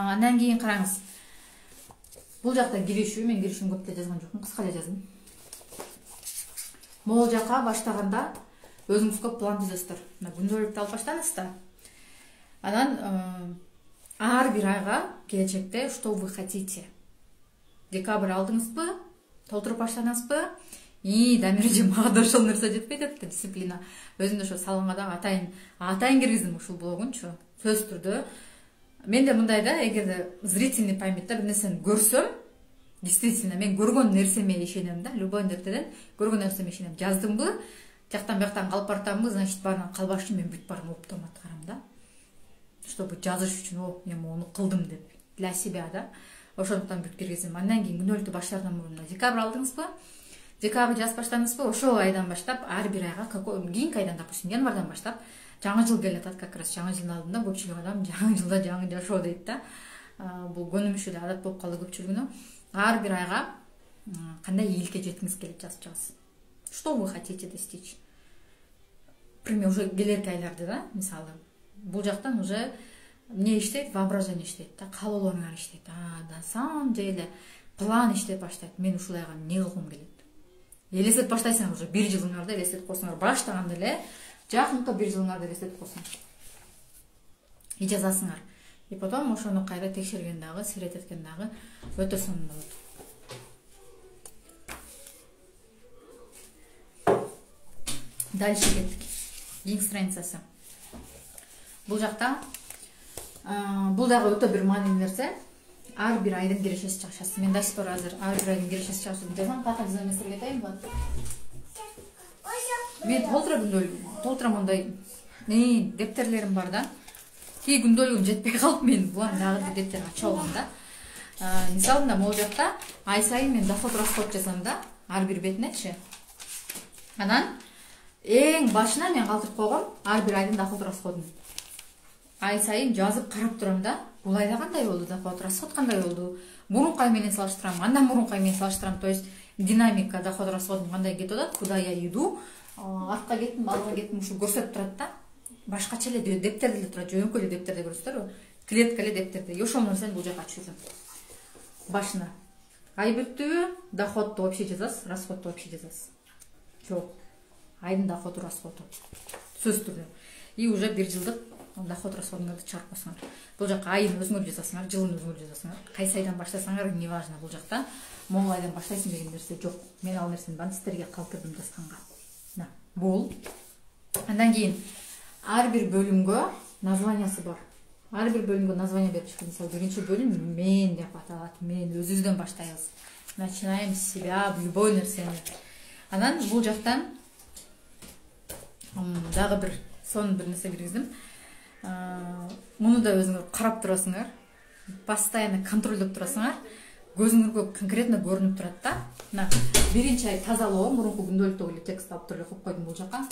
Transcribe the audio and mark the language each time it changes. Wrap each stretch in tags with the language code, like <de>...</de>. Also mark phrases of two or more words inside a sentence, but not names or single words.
<ky>Андан кийин караңыз. Бул жакта киришүү, мен киришүүнү көп деле жазган жокмун, кыска эле жаздым. Могул жака баштаганда өзүңүз көп план түзөсүздөр. Күндөлүктү алып баштаңыз да. Анан ар бир айга келечекте</ky> <ru>что вы хотите.</ru> <ky>Декабрь алдыңызбы? Толтуруп баштадыңызбы? Дамир мага да ошол нерсе жетпей депти, дисциплина. Өзүм да ошо салонго да атайын киргиздим ушул блогунчу. Сөзсүз түрдө. Менде мындай да, эгерде зрительный памятта бир нерсени көрсөм, действительно мен көргөн нерсеме ишенем да, любой нерседен көргөн нерсеме ишенем. Жаздымбы, жактан бияктан калып баратамбы, значит баарынан калбаш үчүн мен бүт баарын оптом аткарам да. Чтобы жазыш үчүн, мен муну кылдым деп,</ky> <ru>для себя да.</ru> <ky>Ошондуктан бүт киргиздим. Андан кийин күнөлүктү баштаардан мурун декабрь алдыңызбы? Декабрь жазып баштадыңызбы? Ошол айдан баштап ар бир айга, кийинки айдан, допустим, январдан баштап жаңы жыл келатат, как раз жаңы жылдын алдында көпчүлүк адам жаңы жылда жаңы жашоо дейт да. Бул көнүмүш эле адат болуп калды көпчүлүгүнө. Ар бир айга кандай ийгиликке жеткиңиз келет жазып чыгасыз.</ky> <ru>Что вы хотите достичь? Пример уже</ru> <ky>келерки айларды да, мисалы. Бул жактан уже эмне иштейт, воображение иштейт да, каалоолоруңар иштейт.</ky> <ru>На самом деле план</ru> <ky>иштеп баштайт. Мен ушул айга эмне кылгым келет? Элестетип баштайсыңар уже бир жылыңарды элестетип койсоңор, баштаганда эле жакынкы бир жылыңарды элестетип койсоңор. И жазасыңар. И потом ошону кайра текшерген дагы, сирет эткен дагы өтө сонун болот. Дальше кеттик. Кийинки страницасы. Бул жакта бул дагы өтө бир маанилүү нерсе. Ар бир айдын кирешеси чыгышасы. Мен</ky> <ru>до сих пор</ru> <ky>азыр ар бир айдын кирешеси чыгышын жазам. Ката эместерге айтайынбы? Мен толтурам мындай дептерлерим бар да. Кей күндөлүгүм жетпей калып, мен булам дагы дептер ачып алгам да. Мисалында могул жакта ай сайын мен</ky> <ru>доход расход</ru> <ky>жазам да, ар бир бетинечи. Анан эң башына мен калтырып койгом ар бир айдын</ky> <ru>доход расходун.</ru> <ky>Ай сайын жазып карап турам да. Бул айда кандай болду доход, расход кандай болду? Мурунку ай менен салыштырам, андан мурунку ай менен салыштырам.</ky> <ru>То есть динамика доход расходун</ru> <ky>кандай кетип атат,</ky> <ru>куда я иду,</ru> <ky>артка кеттим, алга кеттим, ушу көрсөтүп турат да. Башкача эле дептерде эле турат, жөнөкөй эле дептерде көрөсүздөр, клетка эле дептерде. И ошол нерсени бул жака ачып жүрөм. Башына ай бүттүбү, доходду вообще жазасыз, расходду вообще жазасыз. Жок. Айдын доходу, расходу. Сөзсүз түрдө. И уже бир жылдык</ky> <ru>доход расходуңарды</ru> <ky>чыгарып койсоңор. Бул жака айын өзүңөр жазасыңар, жылын өзүңөр жазасыңар. Кайсы айдан баштасаңар,</ky> <ru>не важно,</ru> <ky>бул жакта могул айдан баштайсың деген нерсе жок. Мен ал нерсени баары сиздерге калтырдым жазганга. Бул. Андан кийин ар бир бөлүмгө названиясы бар. Ар бир бөлүмгө название берип чыкты. Мисалы, биринчи бөлүм мен деп аталат. Мен өзүбүздөн баштайбыз.</ky> <ru>Начинаем с себя, любой нерсени.</ru> <ky>Анан бул жактан дагы бир сонун бир нерсе киргиздим. Муну да өзүңөр карап турасыңар. Постоянно контролдоп турасыңар. Көзүңөргө конкретно көрүнүп турат да. Мына биринчи ай тазалоо, мурунку күндөлүктөгү эле текст алып туруп коюп койдум бул жака.</ky>